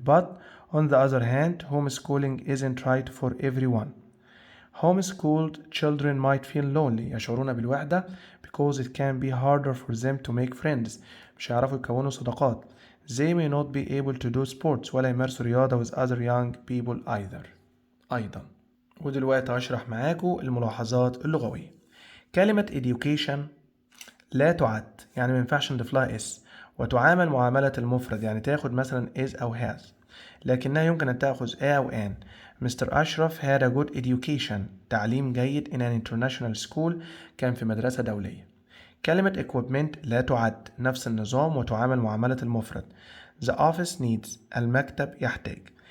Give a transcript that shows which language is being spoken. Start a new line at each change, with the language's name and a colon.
English: But on the other hand, homeschooling isn't right for everyone. Homeschooled children might feel lonely،
Arabic: يشعرون بالوحدة
English: because it can be harder for them to make friends،
Arabic: مش هيعرفوا يكونوا صداقات.
English: They may not be able to do sports،
Arabic: ولا يمارسوا رياضة
English: with other young people
Arabic: أيضا. ودلوقتي هشرح معاكم الملاحظات اللغوية. كلمة education لا تعد، يعني ما ينفعش نضيف لها اس، وتعامل معاملة المفرد، يعني تاخد مثلا is أو has، لكنها يمكن أن تأخذ a أو an.
English: mister أشرف had a good education،
Arabic: تعليم جيد
English: in an international school،
Arabic: كان في مدرسة دولية. كلمة equipment لا تعد، نفس النظام وتعامل معاملة المفرد.
English: The office needs،
Arabic: المكتب يحتاج.